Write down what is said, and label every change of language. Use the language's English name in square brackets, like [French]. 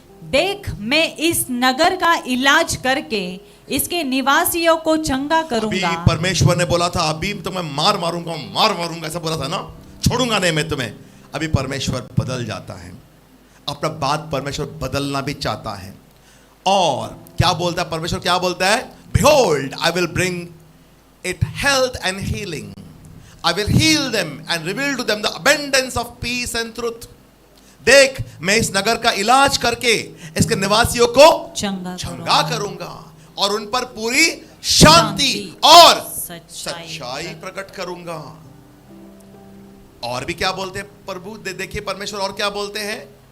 [Hindi] देख, मैं इस नगर का इलाज करके इसके निवासियों को चंगा करूंगा। अभी परमेश्वर ने बोला था अभी तुम्हें मार मारूंगा, ऐसा बोला था ना, छोड़ूंगा नहीं मैं तुम्हें। अभी परमेश्वर बदल जाता है, अपना बात परमेश्वर बदलना भी चाहता है। और क्या बोलता है परमेश्वर? क्या बोलता है? [English] Behold, I will bring it health and healing. I will heal them and reveal to them the abundance of peace and truth. [Hindi] देख, मैं इस नगर का इलाज करके इसके निवासियों को चंगा करूंगा और उन पर पूरी शांति और सच्चाई प्रकट करूंगा। और भी क्या बोलते हैं प्रभु? देखिए परमेश्वर और क्या बोलते हैं?